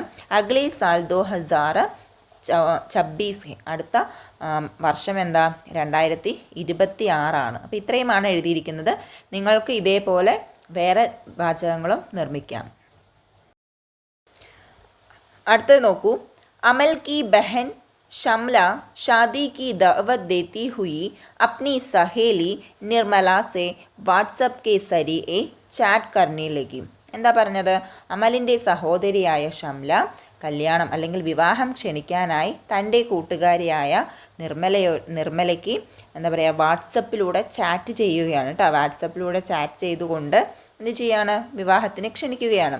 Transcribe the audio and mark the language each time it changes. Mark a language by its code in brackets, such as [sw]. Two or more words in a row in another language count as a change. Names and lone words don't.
[hi] अगले साल [ml] 2026 അടുത്ത വർഷം എന്താ? 2026. അപ്പോൾ ഇത്രയുമാണ് എഴുതിയിരിക്കുന്നത്. നിങ്ങൾക്ക് ഇതേപോലെ വേറെ വാചകങ്ങളും നിർമ്മിക്കാം. അടുത്തത് നോക്കൂ. [hi] अमल की बहन शमला शादी की दावत देती हुई अपनी सहेली निर्मला से व्हाट्सएप के जरिए ചാറ്റ് करने लगी. [ml] എന്താ പറഞ്ഞത്? അമലിൻ്റെ സഹോദരിയായ ഷംല കല്യാണം അല്ലെങ്കിൽ വിവാഹം ക്ഷണിക്കാനായി തൻ്റെ കൂട്ടുകാരിയായ നിർമ്മലയ്ക്ക് എന്താ പറയുക വാട്സപ്പിലൂടെ ചാറ്റ് ചെയ്യുകയാണ് കേട്ടോ. വാട്സപ്പിലൂടെ ചാറ്റ് ചെയ്തുകൊണ്ട് എന്ത് ചെയ്യാണ്, വിവാഹത്തിന് ക്ഷണിക്കുകയാണ്.